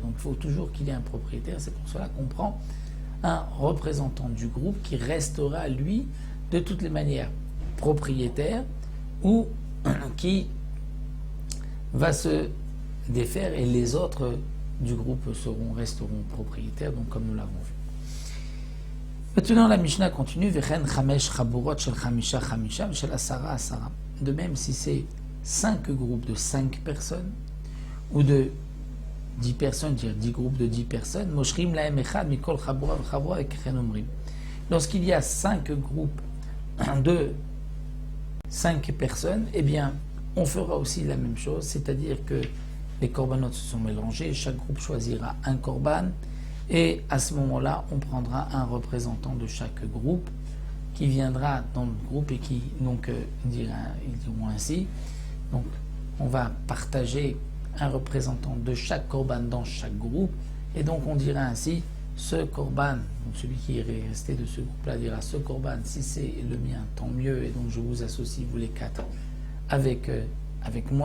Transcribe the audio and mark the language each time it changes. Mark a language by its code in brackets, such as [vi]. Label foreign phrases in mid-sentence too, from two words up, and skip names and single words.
[fr] Donc il faut toujours qu'il y ait un propriétaire, c'est pour cela qu'on prend un représentant du groupe qui restera, lui, de toutes les manières, propriétaire ou qui va se défaire et les autres du groupe resteront propriétaires, donc comme nous l'avons vu. Maintenant, la Mishnah continue, [he] וכן חמש חבורות של חמשה חמשה של עשרה עשרה. [fr] De même, si c'est 5 groupes de 5 personnes, ou de 10 personnes, dire 10 groupes de 10 personnes, [he] מושכים להם אחד מכל חבורה וחבורה avec omrim. [fr] Lorsqu'il y a 5 groupes de 5 personnes, eh bien, on fera aussi la même chose, c'est-à-dire que les corbanotes se sont mélangés, chaque groupe choisira un corban, et à ce moment-là, on prendra un représentant de chaque groupe qui viendra dans le groupe et qui, donc, ils diront ainsi, donc, on va partager un représentant de chaque corban dans chaque groupe, et donc on dira ainsi, ce corban, donc celui qui est resté de ce groupe-là dira, ce corban, si c'est le mien, tant mieux, et donc je vous associe, vous les 4, avec moi.